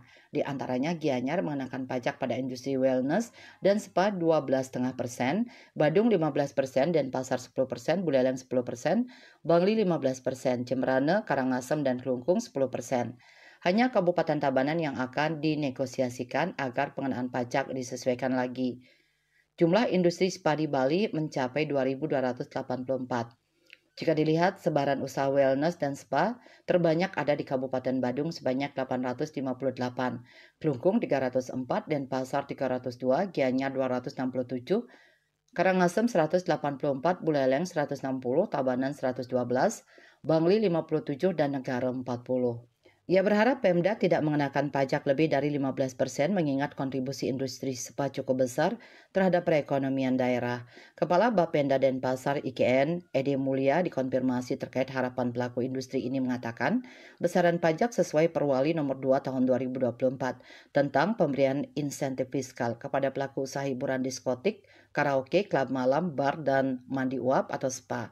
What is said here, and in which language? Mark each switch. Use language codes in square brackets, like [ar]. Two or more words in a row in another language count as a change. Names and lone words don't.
[id] Di antaranya Gianyar mengenakan pajak pada industri wellness dan spa 12,5%, Badung 15%, Denpasar 10%, Buleleng 10%, Bangli 15%, Jemberana, Karangasem, dan Kelungkung 10%. Hanya Kabupaten Tabanan yang akan dinegosiasikan agar pengenaan pajak disesuaikan lagi. Jumlah industri spa di Bali mencapai 2.284. Jika dilihat sebaran usaha wellness dan spa, terbanyak ada di Kabupaten Badung sebanyak 858, Kelungkung 304, Denpasar 302, Gianyar 267, Karangasem 184, Buleleng 160, Tabanan 112, Bangli 57, dan Negara 40. Ia berharap Pemda tidak mengenakan pajak lebih dari 15% mengingat kontribusi industri spa cukup besar terhadap perekonomian daerah. Kepala Bapenda Denpasar IKN, Ede Mulia, dikonfirmasi terkait harapan pelaku industri ini mengatakan besaran pajak sesuai Perwali nomor 2 tahun 2024 tentang pemberian insentif fiskal kepada pelaku usaha hiburan diskotik, karaoke, klub malam, bar, dan mandi uap atau spa.